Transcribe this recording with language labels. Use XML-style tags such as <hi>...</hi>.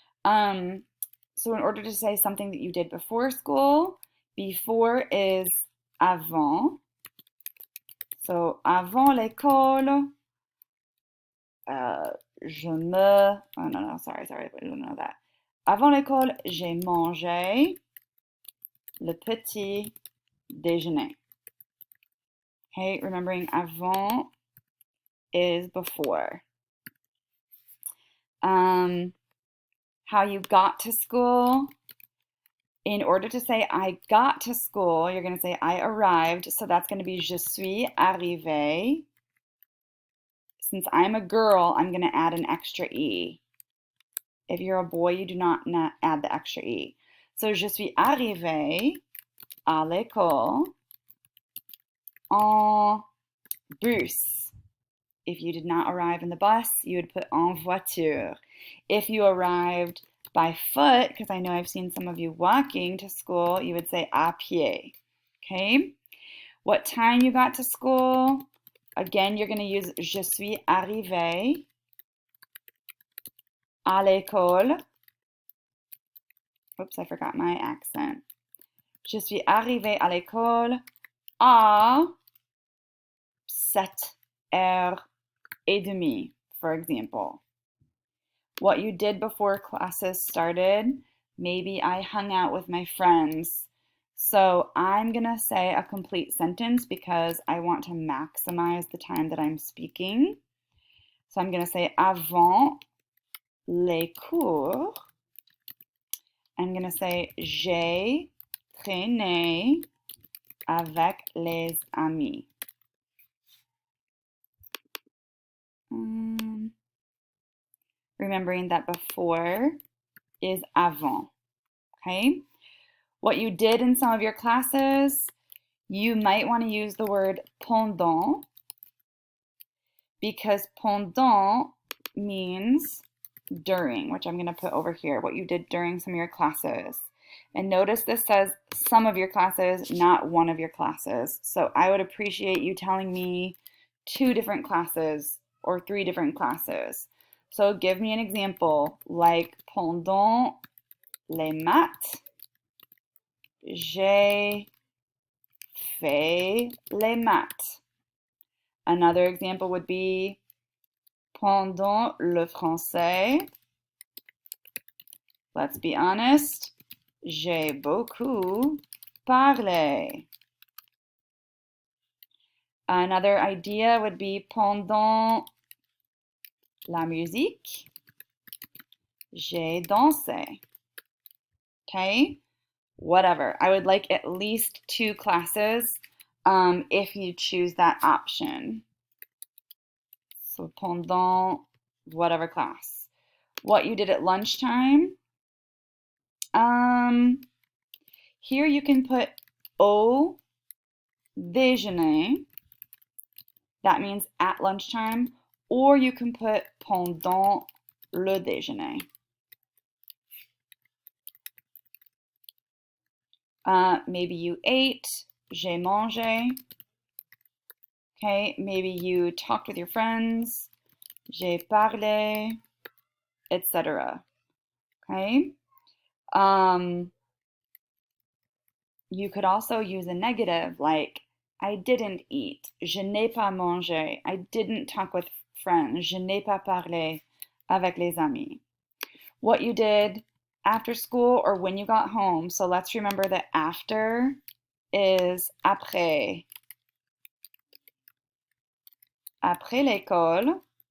<en>So in order to say something that you did before school, before is avant. So</en> <fr>avant l'école, je me,</fr> <en>oh no, sorry, I don't know that.</en> <fr>Avant l'école, j'ai mangé le petit déjeuner.</fr> <en>Okay, remembering avant is before. How you got to school. In order to say I got to school, you're going to say I arrived. So that's going to be</en> <fr>je suis arrivée.</fr> <en>Since I'm a girl, I'm going to add an extra E. If you're a boy, you do not add the extra E.</en> <fr>So je suis arrivée à l'école en bus.</fr> <en>If you did not arrive in the bus, you would put</en> <fr>en voiture.</fr> <en>If you arrived by foot, because I know I've seen some of you walking to school, you would say</en> <fr>à pied.</fr> <en>Okay? What time you got to school? Again, you're going to use</en> <fr>je suis arrivée à l'école.</fr> <en>Oops, I forgot my accent.</en> <fr>Je suis arrivée à l'école à 7h30,</fr> <en>for example. What you did before classes started, maybe I hung out with my friends. So I'm going to say a complete sentence because I want to maximize the time that I'm speaking. So I'm going to say</en> <fr>avant les cours.</fr> <en>I'm going to say</en> <fr>j'ai traîné avec les amis.</fr> <en>Remembering that before is avant. Okay? What you did in some of your classes, you might want to use the word pendant because pendant means during, which I'm going to put over here, what you did during some of your classes. And notice this says some of your classes, not one of your classes. So I would appreciate you telling me 2 different classes or 3 different classes. So give me an example, like</en> <fr>pendant les maths, j'ai fait les maths.</fr> <en>Another example would be</en> <fr>pendant le français.</fr> <en>Let's be honest,</en> <fr>j'ai beaucoup parlé.</fr> <en>Another idea would be</en> <fr>pendant la musique, j'ai dansé.</fr> <en>Okay? Whatever. I would like at least 2 classes if you choose that option. So pendant whatever class. What you did at lunchtime, Um, Here you can put</en> <fr>au déjeuner.</fr> <en>That means at lunchtime. Or you can put</en> <fr>pendant le déjeuner.</fr> <en>Maybe you ate,</en> <fr>j'ai mangé.</fr> <en>Okay, maybe you talked with your friends,</en> <fr>j'ai parlé,</fr> <en>etc. Okay. You could also use a negative like I didn't eat,</en> <fr>je n'ai pas mangé.</fr> <en>I didn't talk with friends,</en> <fr>je n'ai pas parlé avec les amis.</fr> <en>What you did after school or when you got home. So let's remember that after is après.</en> <fr>Après l'école.</fr>